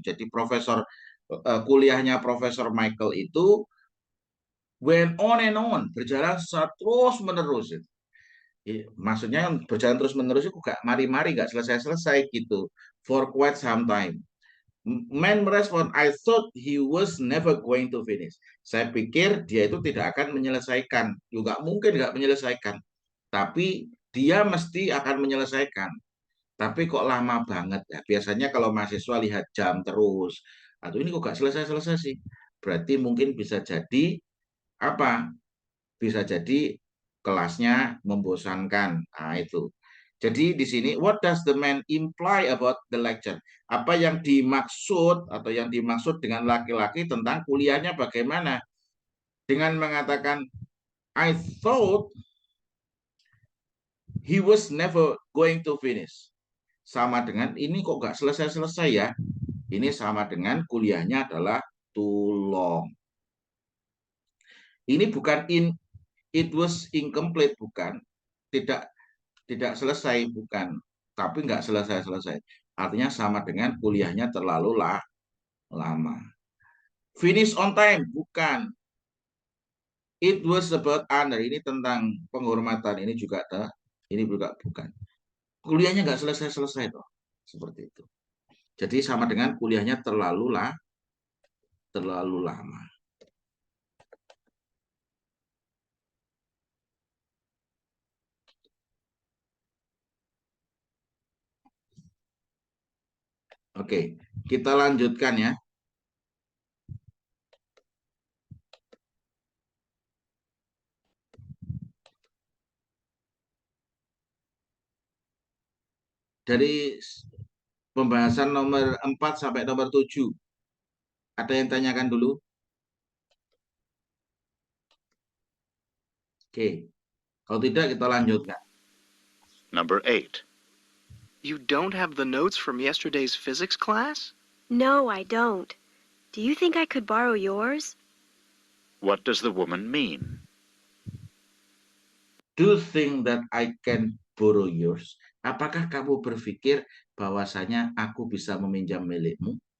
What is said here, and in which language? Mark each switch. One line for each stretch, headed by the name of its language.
Indonesian: Jadi kuliahnya Profesor Michael itu
English: went on and on,
Indonesian: berjalan terus menerus. Maksudnya berjalan terus menerus itu gak mari-mari, gak selesai-selesai gitu.
English: For quite some time.
Indonesian: Man merespon,
English: I thought he was never going to finish.
Indonesian: Saya pikir dia itu tidak akan menyelesaikan. Juga mungkin gak menyelesaikan. Tapi dia mesti akan menyelesaikan. Tapi kok lama banget ya. Biasanya kalau mahasiswa lihat jam terus. Atau ini kok gak selesai-selesai sih. Berarti mungkin bisa jadi apa? Bisa jadi kelasnya membosankan. Nah, itu. Jadi di sini
English: what does the man imply about the lecture?
Indonesian: Apa yang dimaksud dengan laki-laki tentang kuliahnya bagaimana? Dengan mengatakan
English: I thought He was never going to finish.
Indonesian: Sama dengan ini kok nggak selesai-selesai ya. Ini sama dengan kuliahnya adalah
English: too long.
Indonesian: Ini bukan
English: it was incomplete,
Indonesian: bukan. Tidak selesai, bukan. Tapi nggak selesai-selesai. Artinya sama dengan kuliahnya terlalu lama.
English: Finish on time,
Indonesian: bukan.
English: It was about honor,
Indonesian: ini tentang penghormatan, ini juga bukan. Kuliahnya nggak selesai-selesai toh, seperti itu. Jadi sama dengan kuliahnya terlalu lama. Oke, kita lanjutkan ya. Dari pembahasan nomor 4 sampai nomor 7. Ada yang tanyakan dulu? Oke. Kalau tidak kita lanjutkan.
English: Number 8. You don't have the notes from yesterday's physics class? No, I don't. Do you think I could borrow yours? What does the woman mean? Do you think that I can borrow yours?
Indonesian: Apakah kamu berpikir bahwasanya aku bisa meminjam milikmu?